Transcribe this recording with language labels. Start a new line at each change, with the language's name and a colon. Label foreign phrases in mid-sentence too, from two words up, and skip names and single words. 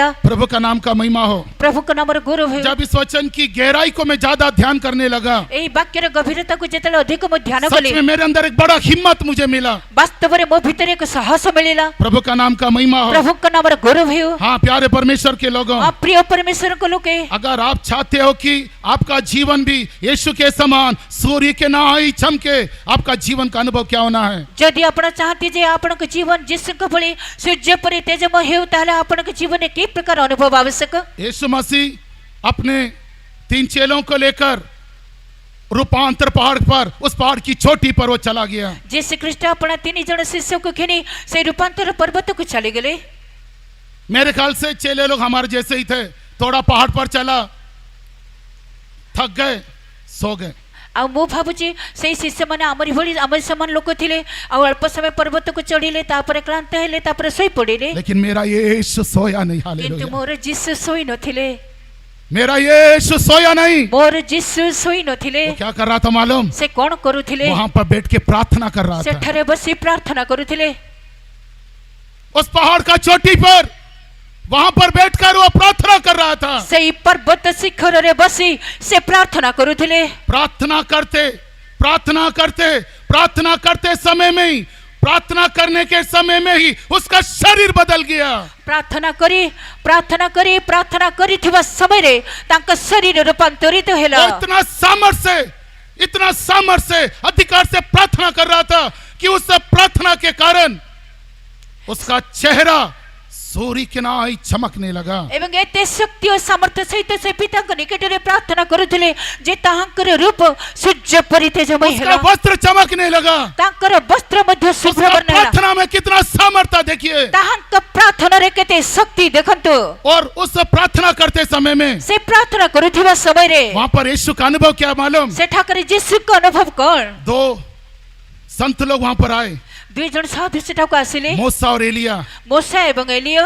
Hindi: प्रभु का नाम का महिमा हो।
Odia: ପ୍ରଭୁଙ୍କ ନାମରେ ଗୌରବ ହେଉ।
Hindi: जब इस वचन की गहराई को मैं ज्यादा ध्यान करने लगा,
Odia: ଏହି ବାକ୍ୟର ଗଭୀରତାକୁ ଯେତେବେଳେ ଅଧିକ ମୁଁ ଧ୍ୟାନ
Hindi: सच
Odia: କଲି,
Hindi: में मेरे अंदर एक बड़ा हिम्मत मुझे मिला।
Odia: ବାସ୍ତବରେ ମୋ ଭିତରେ ଏକ ସାହସ ମିଳିଲା।
Hindi: प्रभु का नाम का महिमा हो।
Odia: ପ୍ରଭୁଙ୍କ ନାମରେ ଗୌରବ ହେଉ।
Hindi: हाँ प्यारे परमेश्वर के लोगों,
Odia: ପ୍ରିୟ ପରମେଶ୍ୱରଙ୍କ ଲୋକେ,
Hindi: अगर आप चाहते हो कि आपका जीवन भी यीशु के समान सूर्य के नाई चमके, आपका जीवन का अनुभव क्या होना है?
Odia: ଯଦି ଆପଣ ଚାହାନ୍ତି ଯେ ଆପଣଙ୍କ ଜୀବନ ଯୀଶୁଙ୍କ ଭଳି ସୂର୍ଯ୍ୟ ପରି ତେଜମୟ ହେଉ, ତାହେଲେ ଆପଣଙ୍କ ଜୀବନରେ କି ପ୍ରକାର ଅନୁଭବ ଆବଶ୍ୟକ?
Hindi: यीशु मसीह अपने 3 चेलों को लेकर रूपांतर पहाड़ पर, उस पहाड़ की चोटी पर वो चला गया।
Odia: ଯୀଶୁ ଖ୍ରୀଷ୍ଟ ଆପଣ 3 ଜଣ ଶିଷ୍ୟଙ୍କୁ ଘେନି ସେହି ରୂପାନ୍ତର ପର୍ବତକୁ ଚାଲିଗଲେ।
Hindi: मेरे ख्याल से चेले लोग हमारे जैसे ही थे। थोड़ा पहाड़ पर चला, थक गए, सो गए।
Odia: ଆଉ ମୁଁ ଭାବୁଛି ସେଇ ଶିଷ୍ୟମାନେ ଆମରି ଭଳି ଆମରି ସମାନ ଲୋକ ଥିଲେ ଆଉ ଅଳ୍ପ ସମୟ ପର୍ବତକୁ ଚଢ଼ିଲେ ତାପରେ କ୍ଳାନ୍ତ ହେଲେ ତାପରେ ଶୋଇ ପଡ଼ିଲେ
Hindi: लेकिन मेरा यीशु सोया नहीं।
Odia: କିନ୍ତୁ
Hindi: हालेलुया।
Odia: ମୋର ଯୀଶୁ ଶୋଇ ନଥିଲେ
Hindi: मेरा यीशु सोया नहीं।
Odia: ମୋର ଯୀଶୁ ଶୋଇ ନଥିଲେ
Hindi: वो क्या कर रहा था मालूम?
Odia: ସେ କ'ଣ କରୁଥିଲେ
Hindi: वहां पर बैठ के प्रार्थना कर रहा था।
Odia: ସେଠାରେ ବସି ପ୍ରାର୍ଥନା କରୁଥିଲେ
Hindi: उस पहाड़ का चोटी पर वहां पर बैठकर वो प्रार्थना कर रहा था।
Odia: ସେଇ ପର୍ବତ ଶିଖରରେ ବସି ସେ ପ୍ରାର୍ଥନା କରୁଥିଲେ
Hindi: प्रार्थना करते प्रार्थना करते प्रार्थना करते समय में ही, प्रार्थना करने के समय में ही उसका शरीर बदल गया।
Odia: ପ୍ରାର୍ଥନା କରି ପ୍ରାର୍ଥନା କରିଥିବା ସମୟରେ ତାଙ୍କ ଶରୀର ରୂପାନ୍ତରିତ ହେଲା
Hindi: वो इतना सामर्थ्य से अधिकार से प्रार्थना कर रहा था कि उस प्रार्थना के कारण उसका चेहरा सूर्य की नाई चमकने लगा।
Odia: ଏବଂ ଏତେ ଶକ୍ତି ଓ ସାମର୍ଥ୍ୟ ସହିତ ସେ ପିତାଙ୍କ ନିକଟରେ ପ୍ରାର୍ଥନା କରୁଥିଲେ ଯେ ତାହାଙ୍କର ରୂପ ସୂର୍ଯ୍ୟ ପରି ତେଜମୟ
Hindi: उसका
Odia: ହେଲା
Hindi: वस्त्र चमकने लगा।
Odia: ତାଙ୍କର ବସ୍ତ୍ର ମଧ୍ୟ
Hindi: उसका
Odia: ଶୁଭ୍ରବର୍ଣ୍ଣ ହେଲା
Hindi: प्रार्थना में कितना सामर्थ्य देखिए।
Odia: ତାହାଙ୍କ ପ୍ରାର୍ଥନାରେ କେତେ ଶକ୍ତି ଦେଖନ୍ତୁ
Hindi: और उस प्रार्थना करते समय में
Odia: ସେ ପ୍ରାର୍ଥନା କରୁଥିବା ସମୟରେ
Hindi: वहां पर यीशु का अनुभव क्या मालूम?
Odia: ସେଠାକାର ଯୀଶୁଙ୍କ ଅନୁଭବ କ'ଣ
Hindi: दो संत लोग वहां पर आए,
Odia: ଦୁଇ ଜଣ ସାଧୁ ସେଠାକୁ ଆସିଲେ
Hindi: मूसा और एलिया।
Odia: ମୋଶା ଏବଂ ଏଲିୟ